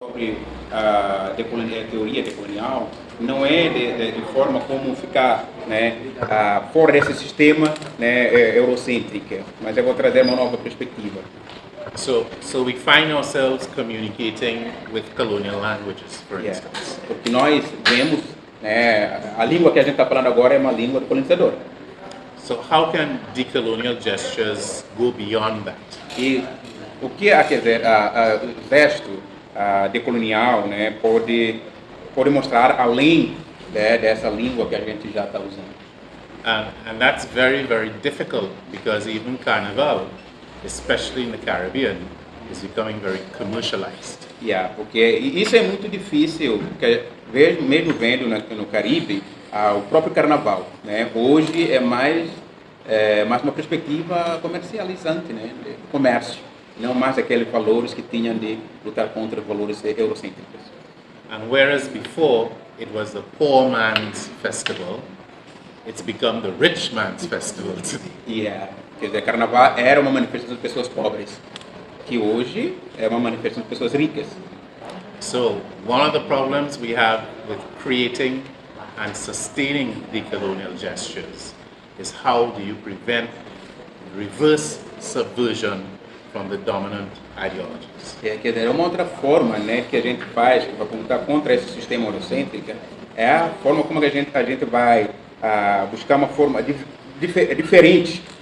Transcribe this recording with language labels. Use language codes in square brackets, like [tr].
[pt] sobre a teoria decolonial não é de forma como ficar, né, fora desse sistema, né, eurocêntrico, mas eu vou trazer uma nova perspectiva. [en] So we find ourselves communicating with colonial languages, for instance. [pt] Porque nós vemos, né, a língua que a gente está falando agora é uma língua do colonizador. [en] So how can decolonial gestures go beyond that? [pt] E o que quer dizer, o gesto decolonial, né, pode mostrar além, né, dessa língua que a gente já está usando. [en] And that's very, very difficult because even Carnival, especially in the Caribbean, is becoming very commercialized. [pt] Porque isso é muito difícil, porque mesmo vendo no Caribe, o próprio carnaval, né, hoje é mais uma perspectiva comercializante, né, de comércio, não mais aqueles valores que tinham de lutar contra valores eurocêntricos. [en] And whereas before it was the poor man's festival, it's become the rich man's festival today. [pt] Quer dizer, carnaval era uma manifestação de pessoas pobres, que hoje é uma manifestação de pessoas ricas. [en] So one of the problems we have with creating and sustaining decolonial gestures is how do you prevent reverse subversion from the dominant ideologies. [pt] Quer dizer, uma outra forma, né, que a gente faz para lutar contra esse sistema eurocêntrico é a forma como a gente vai buscar uma forma diferente.